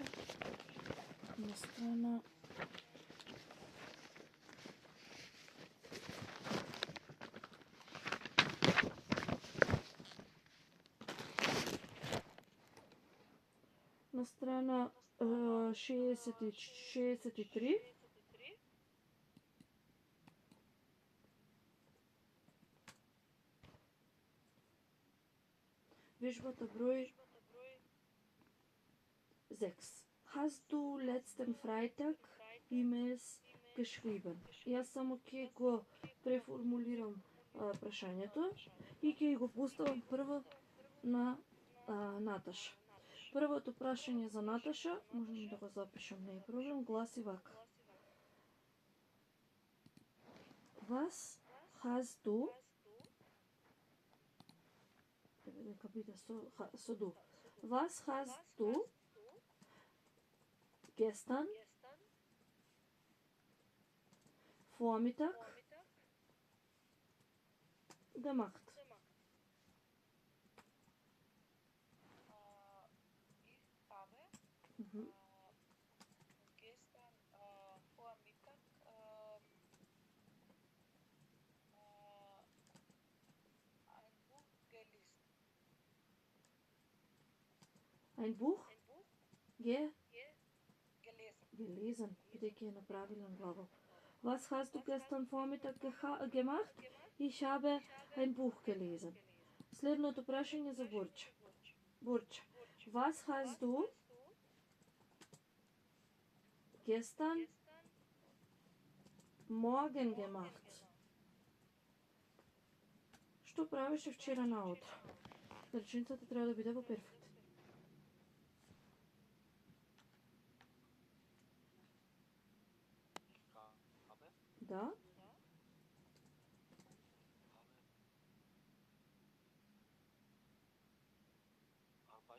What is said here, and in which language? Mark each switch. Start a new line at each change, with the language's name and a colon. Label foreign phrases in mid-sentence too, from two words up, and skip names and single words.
Macedonian: На страна... На страна 63. Вежбата број 6.
German: Hast du letzten Freitag E-mails geschrieben?
Macedonian: Јас само ќе го преформулирам прашањето и ќе го поставам прво на Наташа. Првото прашање за Наташа, можам да го запишам, не е проблем, гласи вака.
German: Was hast du?
Macedonian: Дека биде со du.
German: Was hast du gestern, Vormittag, gemacht. Ich habe Mhm. gestern Vormittag ein Buch gelesen. Ein Buch Gelesen. gelesen.
Macedonian: Бидејќи е направилен глагол.
German: Was hast du gestern Vormittag gemacht? Ich habe ein Buch gelesen.
Macedonian: Следното прашање за Бурча. Бурча,
German: was hast du gestern Morgen gemacht?
Macedonian: Што правеше вчера наутро? Реченицата треба да биде во перфект.
German: Ich habe
Macedonian: Да?
German: Arbeit